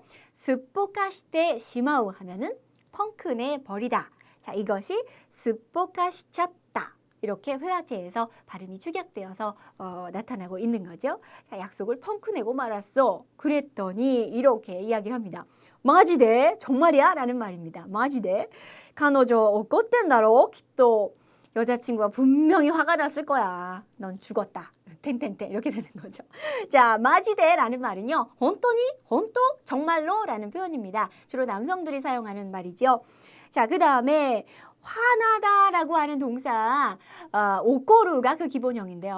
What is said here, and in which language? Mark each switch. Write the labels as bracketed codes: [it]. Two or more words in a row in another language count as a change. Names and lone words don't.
[ja] すっぽかして しまう [ko] 하면은 펑크내버리다. 자, 이것이 스포카시쳤다. 이렇게 회화체에서 발음이 축약되어서 나타나고 있는 거죠. 자, 약속을 펑크내고 말았어. 그랬더니 이렇게 이야기를 합니다. 마지데? 정말이야? 라는 말입니다. 마지데? [ja] 彼女怒ってんだろ? [ko] 또 여자친구가 분명히 화가 났을 거야. 넌 죽었다. 탱탱탱 이렇게 되는 거죠. 자, 마지데라는 말은요. [ja] 本当に? 本当? [ko] 정말로? 라는 표현입니다. 주로 남성들이 사용하는 말이죠. 자, 그 다음에 화나다라고 하는 동사 오꼬루가 그 기본형인데요.